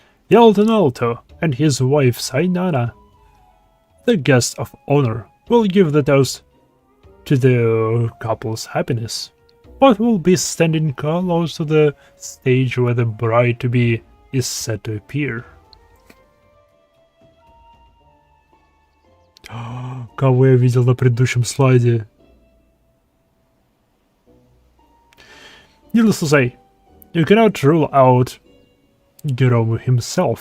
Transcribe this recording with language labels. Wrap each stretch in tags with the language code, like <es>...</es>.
<en>Yalton Alto and his wife Sainana, the guest of honor, will give the toast to the couple's happiness, but will be standing close to the stage where the bride-to-be is set to appear.</en> <ru>Кого я видел на предыдущем слайде?</ru> <en>Needless to say, you cannot rule out Geromo himself.</en>